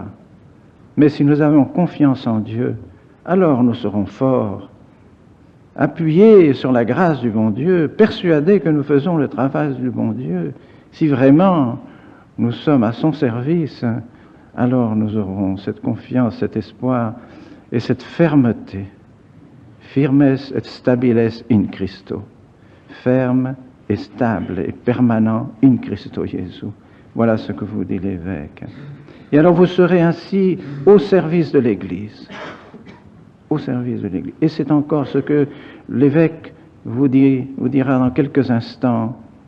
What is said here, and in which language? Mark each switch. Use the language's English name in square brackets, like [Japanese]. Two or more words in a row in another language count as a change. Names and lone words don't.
[French] Mais si nous avons confiance en Dieu, alors nous serons forts, appuyés sur la grâce du bon Dieu, persuadés que nous faisons le travail du bon Dieu. Si vraiment nous sommes à son service, alors nous aurons cette confiance, cet espoir et cette fermeté. [Latin] Firmes et stabiles in Christo. [French] Ferme et stable et permanent [Latin] in Christo [French] Jésus. Voilà ce que vous dit l'évêque. Et alors vous serez ainsi au service de l'Église. Au service de l'Église. Et c'est encore ce que l'évêque vous dira dans quelques instants.